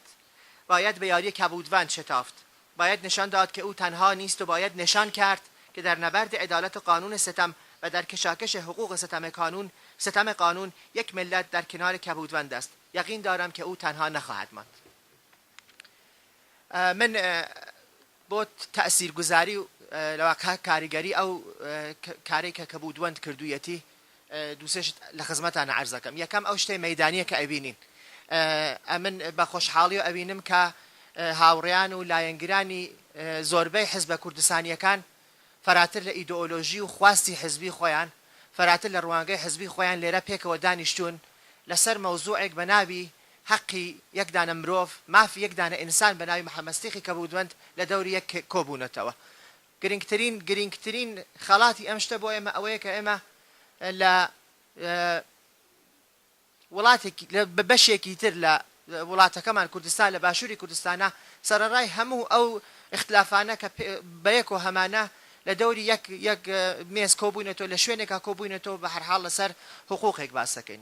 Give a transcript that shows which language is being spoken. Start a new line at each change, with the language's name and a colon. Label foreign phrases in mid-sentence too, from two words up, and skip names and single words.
Persian: باید به یاری کبودوند شتافت. باید نشان داد که او تنها نیست و باید نشان کرد که در نبرد عدالت و قانون ستم و در کشاکش حقوق ستم قانون یک ملت در کنار کبودوند است. یقین دارم که او تنها نخواهد ماند.
Central Kurdish: من بۆ تەسیرگوزاری لەوە کاریگەری ئەو کارێک کە کەبودوەند کردوویەتی دووسێشت لە خزمەتانە عەرز دەکەم. یەکەم ئەو شتەی مەیدانیە کە ئەبینین، ئەمن بە خۆشحاڵی و ئەبینم کە هاوڕێیان و لایەنگرانی زۆربەی حزبە کوردستانیەکان فەراتر لە ئیدئۆلۆژی و خواستی حزبی خۆیان، فەراتر لە ڕوانگەی حزبی خۆیان لێرە پێکەوە دانیشتوون لەسەر مەوزوعێک بە ناوی حقی
Persian: یک دانه
Central Kurdish: مرۆڤ، مافی
Persian: یک دانه
Central Kurdish: ئینسان بە ناوی محەممەد سیدیقی کەبودوەند لە دەوری یەک کۆبوونەتەوە. گرنگترین خەڵاتی ئەم شتە بۆ ئێمە ئەوەیە کە ئێمە لە وڵاتێکی بە بەشێکی تر لە وڵاتەکەمان کوردستان لە باشووری کوردستانە سەرەڕای هەموو ئەو اختلافانە کە بەیەک و هەمانە لە دەوری یەک مێز کۆبوونێتەوە، لە شوێنێکا کۆبوونێتەوە بە هەرحاڵ لەسەر حقوقێک باس دەکەین.